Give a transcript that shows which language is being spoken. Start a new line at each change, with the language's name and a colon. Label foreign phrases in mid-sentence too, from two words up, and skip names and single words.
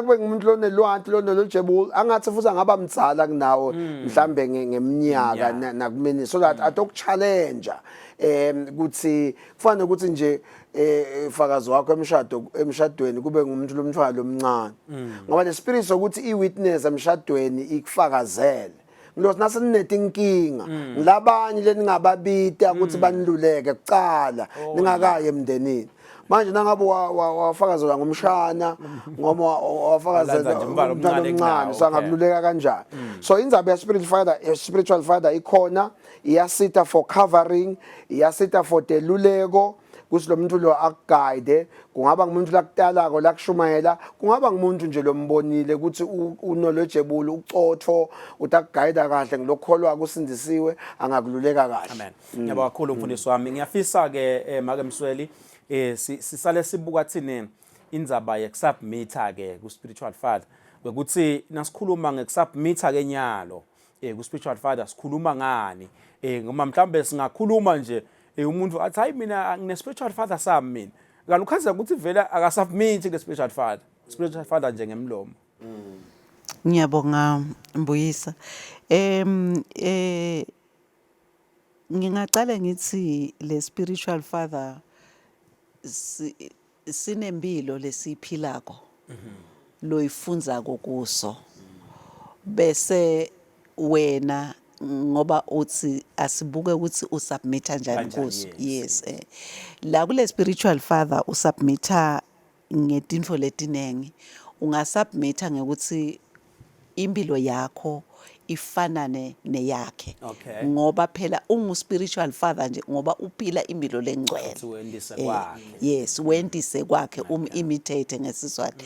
Swati: kube ngumuntu lonelwanti lonelojebule angathi futhi angaba mdzala kunawo mhlambe ngeminyaka nakumini
English: so that
Swati: atokuchallenge ukuthi kufanele ukuthi nje fakazi wakho emshadweni kube ngumuntu lomthwalo omncane ngoba le spirit sokuthi iwitness emshadweni ikufakazele ngilothi nase ninetinkinga ngilabanye leningababita ukuthi baniluleke kucala ningakaye emndenini manje nangabe wafakazelwa ngomshana ngoma Walanza wafakazelwa nje umbala umntwana omncane omncane kunawo, sangakululeka kanjani. So indzaba
English: spiritual father
Swati: ikhona, iyasita
English: for covering,
Swati: iyasita for deluleko kuthi lo muntu lo akuguide, kungaba ngumuntu lakutalako lakushumayela, kungaba ngumuntu nje lombonile ukuthi unolojebulu ucotho utakuguide kahle ngilokholwa kusindisiwe angakululeka kahle. Amen. Ngiyabonga kakhulu mfundisi wami. Ngiyafisa ke make Msweli sisale sibuka thini indzaba yekusubmitha ke ku
English: spiritual father.
Swati: Ukuthi nasikhuluma ngekusubmitha ke nyalo ku
English: spiritual father
Swati: sikhuluma ngani? Ngoma mhlambe singakhuluma nje umuntu athi hayi mina ngine
English: spiritual father
Swati: sami mina. Kanti ukhaza ukuthi vele akasubmit ke
English: spiritual father. Spiritual father
Swati: nje ngemlomo. Ngiyabonga Mbuyisa. Ngingaqala ngithi le
English: spiritual father
Swati: sinempilo lesiphilako lo ifunza kuso bese wena ngoba uthi asibuke ukuthi usubmit kanjani kuso. Yes, la kule
English: spiritual father
Swati: usubmita ngetinto letinengi, ungasubmita ngekuthi impilo yakho ifanane neyakhe. Okay. Ngoba phela
English: spiritual father
Swati: nje ngoba uphila impilo lengcwele. Wendise kwakhe. Yes, wendise kwakhe imitate ngesizathu.